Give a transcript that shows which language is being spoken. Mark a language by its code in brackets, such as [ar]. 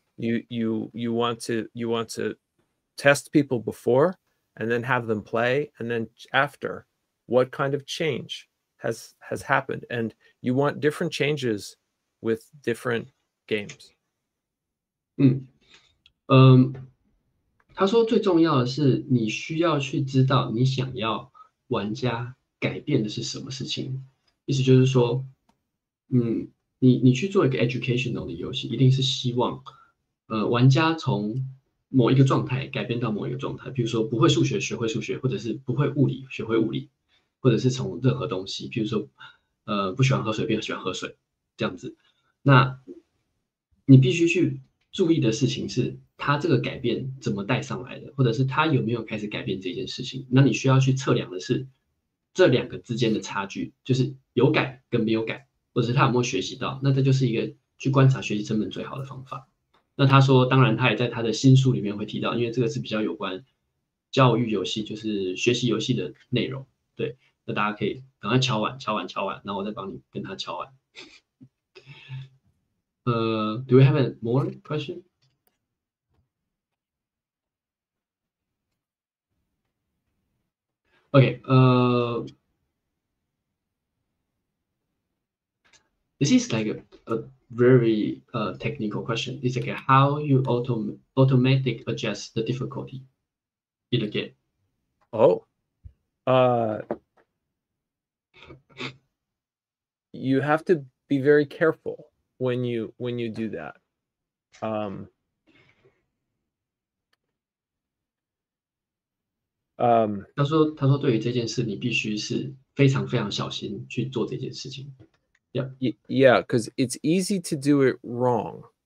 [en] You want to test people before and then have them play, and then after, what kind of change has happened? And you want different changes with different games. [zh] 他说最重要的是你需要去知道你想要玩家改变的是什么事情。意思就是说，你去做一个 educational 的游戏，一定是希望玩家从某一个状态改变到某一个状态，比如说不会数学学会数学，或者是不会物理学会物理，或者是从任何东西，比如说不喜欢喝水变喜欢喝水这样子。那你必须去注意的事情是他这个改变怎么带上来的，或者是他有没有开始改变这件事情。那你需要去测量的是这两个之间的差距，就是有改跟没有改，或者是他有没有学习到。那这就是一个去观察学习成本最好的方法。那他说，当然他也在他的新书里面会提到，因为这个是比较有关教育游戏，就是学习游戏的内容。对，那大家可以赶快敲完，然后我再帮你跟他敲完。 [en] Do we have a more question? Okay. This is like a very technical question. It's like how you automatic adjust the difficulty in the game. Oh. You have to be very careful when you do that. [zh] 他说对于这件事，你必须是非常非常小心去做这件事情。 [en] Yeah, because it's easy to do it wrong.